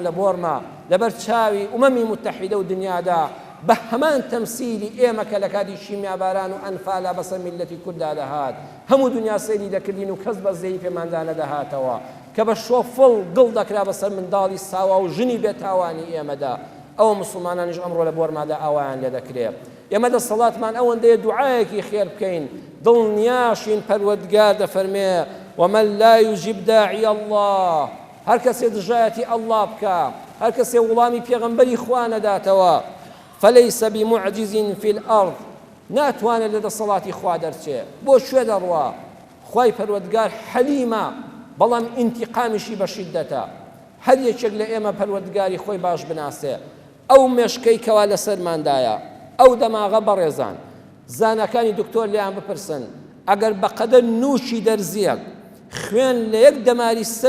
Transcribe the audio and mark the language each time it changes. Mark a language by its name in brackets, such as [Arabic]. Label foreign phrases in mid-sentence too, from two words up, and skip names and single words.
[Central Kurdish] لە بۆرما لەبەر چاوی ئومەمی متحیدە و دنیادا بە هەمان تەمسیلی ئێمە کە لە کاتی شیمیاباران و ئەنفالا بەسەر میلەتی کورددا دەهات هەموو دنیا سەیری دەکردین و کەس بەزەیی پێماندا نەدەهاتەوە کە بە شۆفڵ دڵ دەکرا بەسەر منداڵی ساوا و ژنی بێتاوانی ئێمەدا ئەو مسلمانانیش ئەمڕۆ لە بۆرمادا ئاوایان لێ دەکرێت ئێمە دەسەڵاتمان ئەوەندەیە دوعایەکی خێر بکەین دڵنیاشین پەروەردگار دەفەرمێ [Arabic] ومن لا يجيب داعي الله [Central Kurdish] هر کەسێ دژایەتی ئەڵڵا بکە هەر کەسێ وڵامی پێغەمبەری خوا نەداتەوە [Arabic] فليس بمعجز في الأرض [Central Kurdish] ناتوانێت لە دەسەڵاتی خوا دەرچێ بۆ کوێ دەڕوا خوای پەروەردگار حەلیمە بەڵام ئینتیقامیشی بە شیددەتە هەر یەکێک لە ئێمە پەروەردگاری خۆی باش بناسێ ئەو مێشکەی کەوا لەسەرماندایە ئەو دەماغە بەڕێزان زانەکانی دکتۆر لیان بپرسن ئەگەر بەقەدەر نووشی دەرزیەک خوێن لە یەک دەماری سەر